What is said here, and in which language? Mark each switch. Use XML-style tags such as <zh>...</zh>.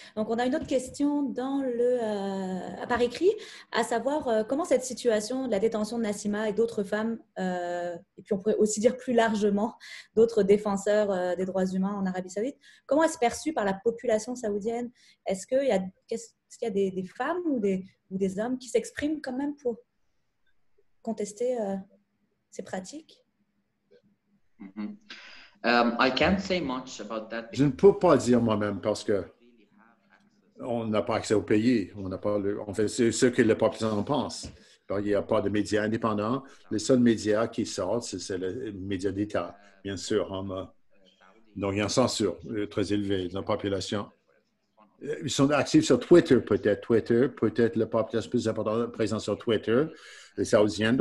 <fr>Donc, on a une autre question par écrit, à savoir comment cette situation de la détention de Nassima et d'autres femmes, et puis on pourrait aussi dire plus largement d'autres défenseurs des droits humains en Arabie Saoudite, comment est-ce perçu par la population saoudienne? Est-ce qu'il y a des femmes ou des hommes qui s'expriment quand même pour contester ces pratiques? Mm-hmm.</fr> <en>I can't say much about that.</en> <fr>Je ne peux pas dire moi-même parce que on n'a pas accès au pays. On fait ce que la population pense. Il n'y a pas de médias indépendants. Les seuls médias qui sortent, c'est les médias d'État, bien sûr. Donc, il y a une censure très élevée de la population. Ils sont actifs sur Twitter, peut-être la population plus importante présente sur Twitter, les Saoudiens.</fr>